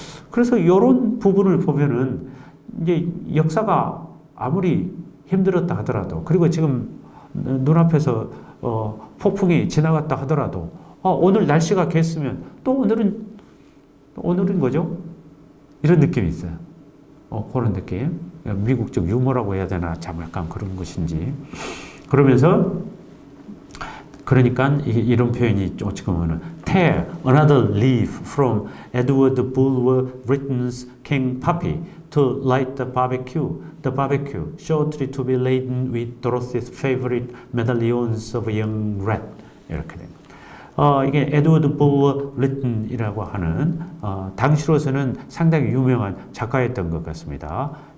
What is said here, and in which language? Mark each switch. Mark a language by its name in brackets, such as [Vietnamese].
[Korean] 그래서 이런 부분을 보면은 이제 역사가 아무리 힘들었다 하더라도 그리고 지금 눈앞에서 폭풍이 지나갔다 하더라도 오늘 날씨가 겠으면 또 오늘은 거죠? 이런 느낌이 있어요. 그런 느낌. 미국적 유머라고 해야 되나 참 약간 그런 것인지. 그러니까 이런 표현이 어찌 보면은 [English] tear another leaf from Edward Bulwer Lytton's King Poppy to light the barbecue. The barbecue, shortly to be laden with Dorothy's favorite medallions of young red. [Korean] 이렇게 됩니다. 이게 에드워드 보워 리튼이라고 하는 당시로서는 상당히 유명한 작가였던 것 같습니다.